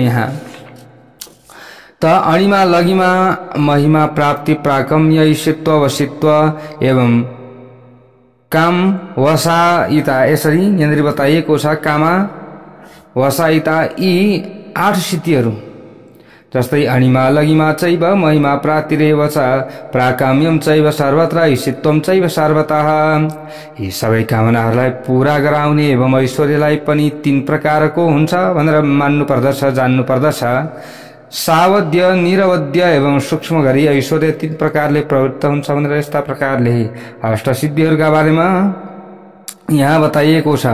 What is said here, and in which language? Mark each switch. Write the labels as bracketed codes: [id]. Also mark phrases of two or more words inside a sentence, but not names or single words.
[ne] यहाँ त अणिमा लगिमा महिमा प्राप्ति प्राकम्य ईशित्व वशित्व एवं काम वसाइता यसरी यहाँनिर बताइएको छ। कामा वसाइता यी 8 सिद्धिहरू जस्तै [sa] अणिमा लगिमा चैव महिमा प्राप्तिरेव च प्राकाम्यम चैव सर्वत्र ईशित्वम चैव सर्वतः। [ne] यी सबै कामनाहरूलाई पूरा गराउने एवं ऐश्वर्यलाई पनि 3 प्रकारको हुन्छ भनेर मान्नु पर्दछ, जान्नु पर्दछ। सावध्य, निरवध्य एवं सूक्ष्म गरी ऐश्वर्य 3 प्रकारले प्रवृत्त हुन्छ भनेर यस्ता प्रकारले अष्टसिद्धिहरूका बारेमा यहाँ बताइएको छ।